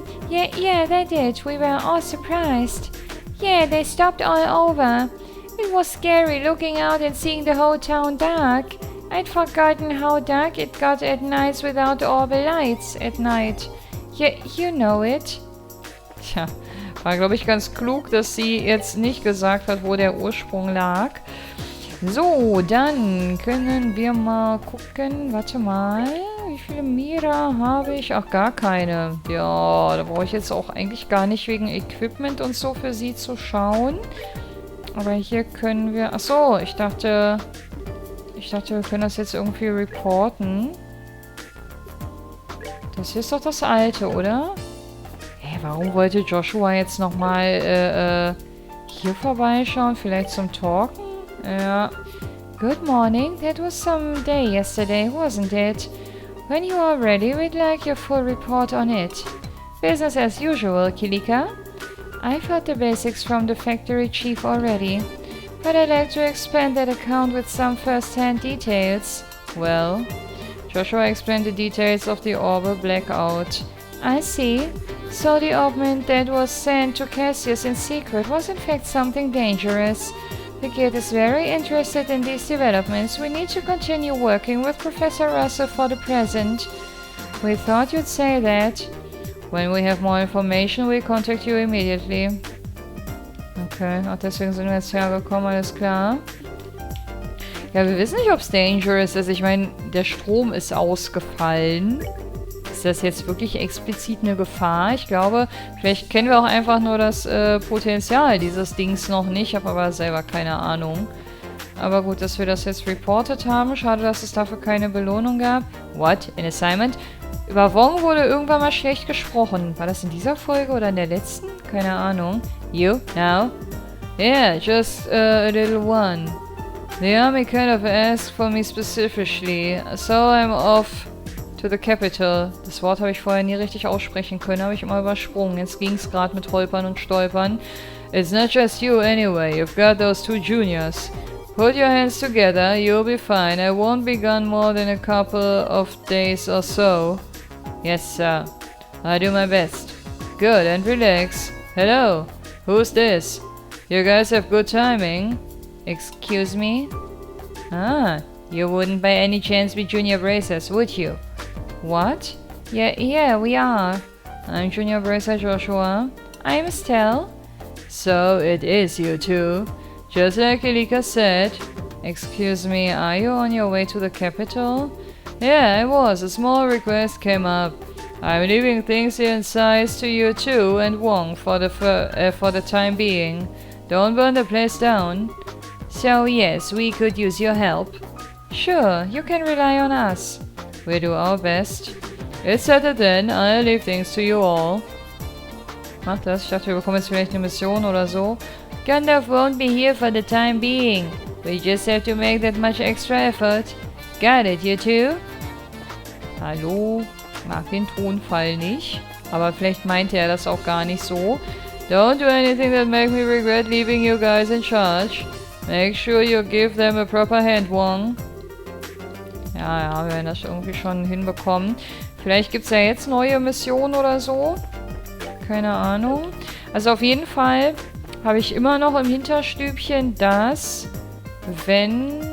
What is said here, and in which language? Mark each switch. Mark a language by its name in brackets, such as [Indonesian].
[English] Yeah, they did. We were all surprised. Yeah, they stopped all over. It was scary looking out and seeing the whole town dark. I'd forgotten how dark it got at nights without all the lights at night. Yeah, you know it. [German] Tja, war glaube ich ganz klug, dass sie jetzt nicht gesagt hat, wo der Ursprung lag. So, dann können wir mal gucken. Warte mal. Wie viele MEHR habe ich? Ach, gar keine. Ja, da brauche ich jetzt auch eigentlich gar nicht wegen Equipment und so für sie zu schauen. Aber hier können wir... Achso, ich dachte, wir können das jetzt irgendwie reporten. Das hier ist doch das alte, oder? Hey, warum wollte Joshua jetzt nochmal hier vorbeischauen? Vielleicht zum Talken? Ja. [English] Good morning. That was some day yesterday, wasn't it? When you are ready, we'd like your full report on it. Business as usual, Kilika. I've heard the basics from the factory chief already, but I'd like to expand that account with some first-hand details. Well, Joshua explained the details of the orbital blackout. I see. So the ointment that was sent to Cassius in secret was in fact something dangerous. The kid is very interested in these developments. We need to continue working with Professor Russell for the present. We thought you'd say that. When we have more information, we'll contact you immediately. [German] Okay, ach, deswegen sind wir jetzt hergekommen, alles klar. Ja, wir wissen nicht, ob es dangerous ist. Ich meine, der Strom ist ausgefallen. Ist das jetzt wirklich explizit eine Gefahr? Ich glaube, vielleicht kennen wir auch einfach nur das Potenzial dieses Dings noch nicht. Ich habe aber selber keine Ahnung. Aber gut, dass wir das jetzt reported haben. Schade, dass es dafür keine Belohnung gab. [English] What? An assignment? [German] Über Wong wurde irgendwann mal schlecht gesprochen. War das in dieser Folge oder in der letzten? Keine Ahnung. [English] You? Now? Yeah, just a little one. The army kind of asked for me specifically. So I'm off to the capital. [German] Das Wort habe ich vorher nie richtig aussprechen können, habe ich immer übersprungen. Jetzt ging es gerade mit Holpern und Stolpern. [English] It's not just you anyway, you've got those two juniors. Put your hands together, you'll be fine. I won't be gone more than a couple of days or so. Yes, sir. I do my best. Good, and relax. Hello, who's this? You guys have good timing. Excuse me? Ah, you wouldn't by any chance be Junior Bracers, would you? What? Yeah, we are. I'm Junior Bracer Joshua. I'm Estelle. So it is you two. Just like Elika said. Excuse me, are you on your way to the capital? Yeah, I was. A small request came up. I'm leaving things here in size to you two and Wong for the time being. Don't burn the place down. So yes, we could use your help. Sure, you can rely on us. We'll do our best. It's settled then. I'll leave things to you all. [German] Mach das. Ich dachte, wir bekommen jetzt vielleicht eine Mission oder so. [English] Gandalf won't be here for the time being. We just have to make that much extra effort. Got it, you two? [German] Hallo? Mag den Tonfall nicht. Aber vielleicht meinte er das auch gar nicht so. [English] Don't do anything that make me regret leaving you guys in charge. Make sure you give them a proper hand, Wong. [German] Ja, wir werden das irgendwie schon hinbekommen. Vielleicht gibt es ja jetzt neue Missionen oder so. Keine Ahnung. Also auf jeden Fall habe ich immer noch im Hinterstübchen, dass wenn